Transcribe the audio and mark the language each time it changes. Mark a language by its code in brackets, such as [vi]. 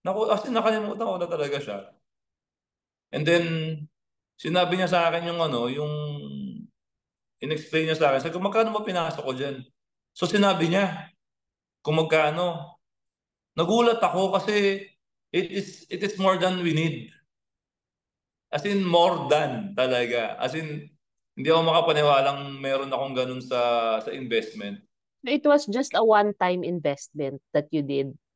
[en] As in, [tl] nakalimutan ko na talaga siya. [en] And then [tl] sinabi niya sa akin yung in-explain niya sa akin. Sabi ko, magkano ba pinasok ko dyan? So sinabi niya kung magkano. Nagulat ako kasi [en] it is more than we need. As in more than [tl] talaga. [en] As in [tl] hindi ako makapaniwalang meron akong ganun sa investment. [en] It was just a one-time investment that you did.